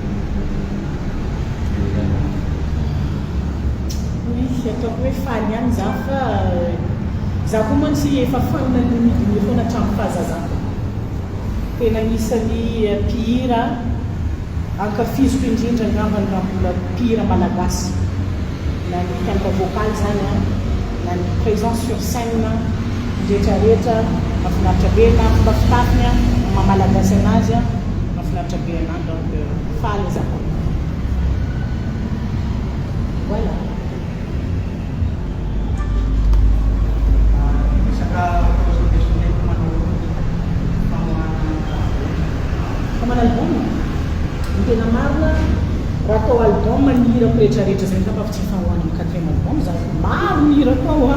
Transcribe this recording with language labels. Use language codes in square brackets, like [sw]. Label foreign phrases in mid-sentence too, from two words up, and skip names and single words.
[mg] ataoko hoe faly ihany za fa za koa mantsy efa fanina midiny foana hatramin'ny fahazazako tena anisany mpihira ankafiziko indrindra angambany raha mbola mpihira malagasy na ny [fr] tempo vocal [mg] zany na magnano [fr] présence sur scène [mg] rehetrarehetra mahafinaritra be na fomba fitafiny mamalagasy anazy mahafinaritra be anazy donc faly zako voilà. Famana album ny tena marina raha atao album mihirako rehetrarehetra zay fa tsy fahoany amin'ny 4e album za maro mihirako ao